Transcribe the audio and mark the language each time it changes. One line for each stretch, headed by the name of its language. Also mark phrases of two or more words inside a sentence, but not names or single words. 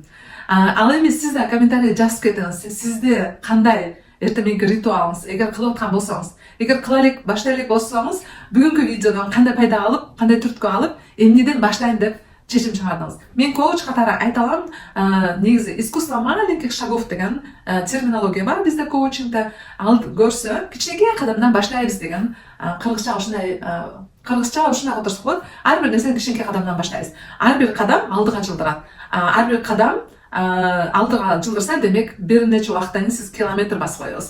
Kyrgyz: Ал эми сиз да комментарий жазып кетиңиз. Сизде кандай эртең ритуалыңыз, эгер кылып аткан болсоңуз, эгер кыла элек, баштай элек болсоңуз, бүгүнкү видеодон кандай пайда алып, кандай түрткү алып, эмнеден баштайм деп чечим чыгардыңыз. Мен коуч катары айта алам, негизи
Russian: искусство маленьких шагов
Kyrgyz: деген терминология бар бизде коучингде. Ал көрсө, кичинекей кадамдан баштайбыз деген кыргызча ушундай которсок болот. Ар бир нерсени кичинекей кадамдан баштайбыз. Ар бир кадам алдыга жылдырат. Ар бир кадам алдыга жылдырса, демек бир нече убакыттан кийин сиз километр басып коесуз.